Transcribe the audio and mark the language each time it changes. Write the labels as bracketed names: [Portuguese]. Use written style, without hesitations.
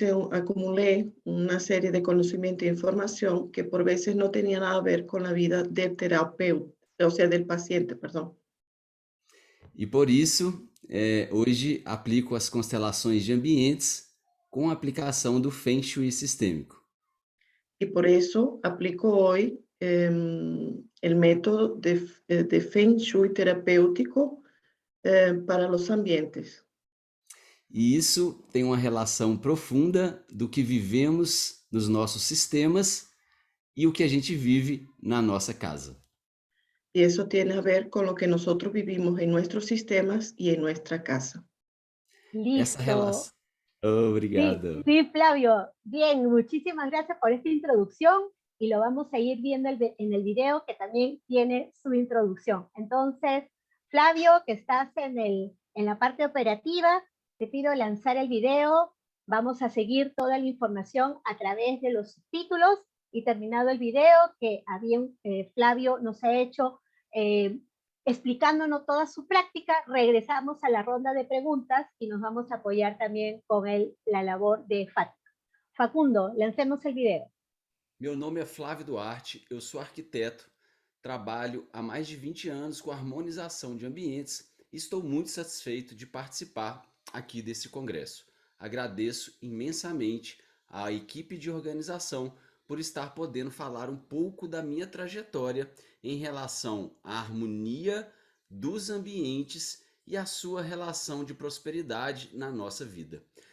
[Spanish] Acumulé una serie de conocimiento e información que por veces no tenía nada a ver con la vida del terapeuta, o sea, del paciente, perdón. [Portuguese] E por isso, hoje aplico as constelações de ambientes com a aplicação do Feng Shui sistêmico. [Spanish] Y por eso aplico hoy el método de Feng Shui terapêutico para los ambientes. [Portuguese] E isso tem uma relação profunda do que vivemos nos nossos sistemas e o que a gente vive na nossa casa. [Spanish] Y eso tiene a ver con lo que nosotros vivimos en nuestros sistemas y en nuestra casa. [Portuguese] Essa [Spanish] Listo. [Portuguese] relação. Obrigado. [Spanish] Sí, Flavio. Bien, muchísimas gracias por esta introducción y lo vamos a ir viendo en el video que también tiene su introducción. Entonces, Flavio, que estás en la parte operativa, te pido lanzar el video. Vamos a seguir toda la información a través de los subtítulos y terminado el video que Flavio nos ha hecho explicándonos toda su práctica, regresamos a la ronda de preguntas y nos vamos a apoyar también con la labor de Fátima. Facundo, lancemos el video. [Portuguese] Meu nome é Flávio Duarte, eu sou arquiteto, trabalho há mais de 20 anos com harmonização de ambientes e estou muito satisfeito de participar aqui desse congresso. Agradeço imensamente à equipe de organização por estar podendo falar um pouco da minha trajetória em relação à harmonia dos ambientes e a sua relação de prosperidade na nossa vida.